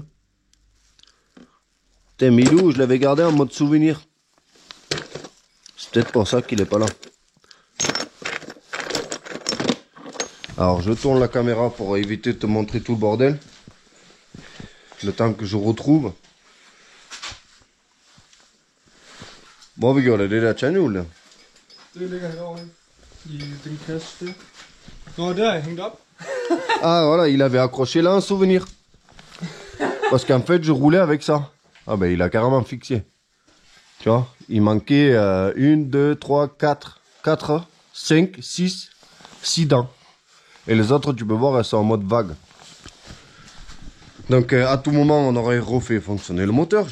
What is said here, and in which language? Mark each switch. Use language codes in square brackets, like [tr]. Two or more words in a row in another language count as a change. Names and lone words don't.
[fr] Putain, Milou, je l'avais gardé en mode souvenir. C'est peut-être pour ça qu'il est pas là. Alors, je tourne la caméra pour éviter de te montrer tout le bordel. Le temps que je retrouve. [da] Hvor vi gjorde det der tandhjul der? Det ligger herovre i den kasse der. Nå, der er hængt op. [fr] Ah voilà, il avait accroché là un souvenir. Parce qu'en fait, je roulais avec ça. Ah ben, il a carrément fixé. Tu vois, il manquait 1, 2, 3, 4, 5, 6 dents. Et les autres, tu peux voir, elles sont en mode vague. Donc, à tout moment, on aurait refait fonctionner le moteur.